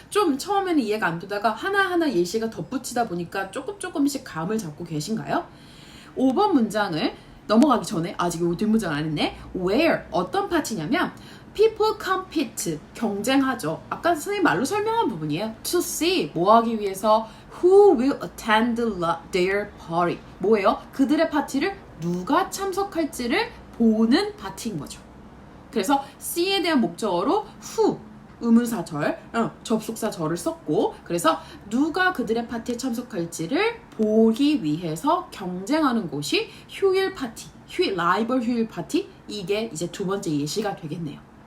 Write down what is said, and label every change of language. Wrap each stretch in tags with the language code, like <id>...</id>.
<ko>좀 처음에는 이해가 안 되다가 하나하나 예시가 덧붙이다 보니까 조금씩 감을 잡고 계신가요? 5번 문장을 넘어가기 전에 아직 이 뒷문장 안 했네.</ko> <en>Where</en> <ko>어떤 파티냐면</ko> <en>people compete</en> <ko>경쟁하죠. 아까 선생님 말로 설명한 부분이에요.</ko> <en>To see</en> <ko>뭐 하기 위해서</ko> <en>who will attend their party</en> <ko>뭐예요? 그들의 파티를 누가 참석할지를 보는 파티인 거죠. 그래서 see에 대한 목적어로 who 의문사절, 접속사절을 썼고 그래서 누가 그들의 파티에 참석할지를 보기 위해서 경쟁하는 곳이 휴일 파티, 라이벌 휴일 파티 이게 이제 두 번째 예시가 되겠네요.</ko>